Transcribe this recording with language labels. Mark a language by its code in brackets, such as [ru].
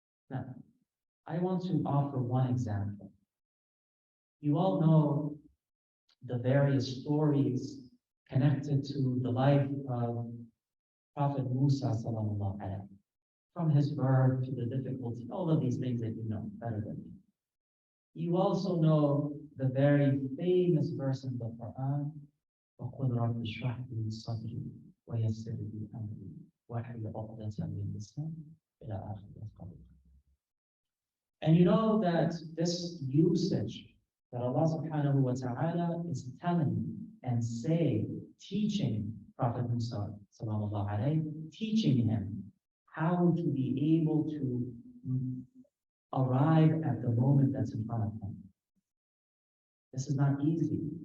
[en] Now, I want to offer one example. You all know the various stories connected to the life of Prophet Musa sallallahu alaihi, from his birth to the difficulty, all of these things that you know better than me. You also know the very famous verse in the Quran, [ar] وَقُلْ رَبِّ اشْرَحْ لِي صَدْرِي وَيَسِّرْ لِي أَمْرِي وَاحْلُلْ عُقْدَةً مِنْ لِسَانِي إِلَى آخِرِ الْقَوْلِ. [en] And you know that this usage that Allah subhanahu wa ta'ala is telling and saying, teaching Prophet Musa sallallahu alayhi, teaching him how to be able to arrive at the moment that's in front of him. This is not easy.